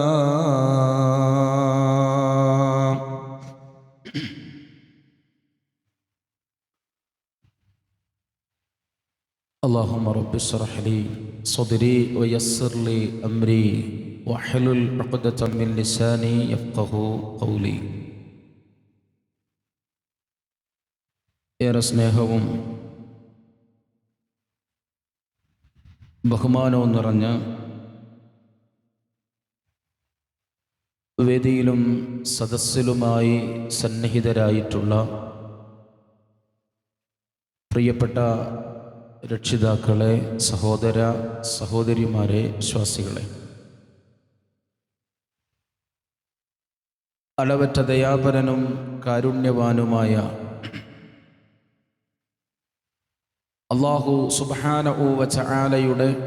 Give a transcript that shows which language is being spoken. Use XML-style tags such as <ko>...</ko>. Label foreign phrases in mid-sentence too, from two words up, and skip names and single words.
<ar>اللهم رب اشرح لي صدري ويسر لي أمري واحلل عقدة من لساني يفقه قولي.</ar> <ml>ഏറെ സ്നേഹവും ബഹുമാനവും നിറഞ്ഞ വേദിയിലും സദസ്സിലുമായി സന്നിഹിതരായിട്ടുള്ള പ്രിയപ്പെട്ട രക്ഷിതാക്കളെ, സഹോദര സഹോദരിമാരെ, വിശ്വാസികളെ, അളവറ്റ ദയാപരനും കാരുണ്യവാനുമായ അല്ലാഹു</ml> <ar>سبحانه وتعالى</ar>